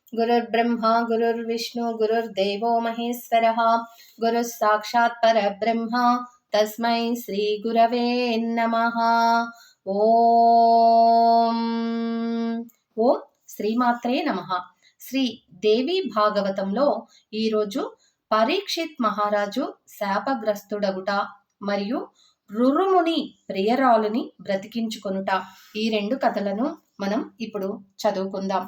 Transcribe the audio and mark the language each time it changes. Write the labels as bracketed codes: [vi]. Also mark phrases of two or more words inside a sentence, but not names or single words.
[sa] गुरुर्ब्रह्मा गुरुर्विष्णु गुरुर्देवो महेश्वरः गुरुः साक्षात् परब्रह्म तस्मै श्री गुरवे नमः। ఓం శ్రీమాత్రే నమః. [te] శ్రీ దేవి భాగవతంలో ఈరోజు పరీక్షిత్ మహారాజు శాపగ్రస్తుడగుట మరియు రురుముని ప్రియరాలుని బ్రతికించుకొనుట, ఈ రెండు కథలను మనం ఇప్పుడు చదువుకుందాం.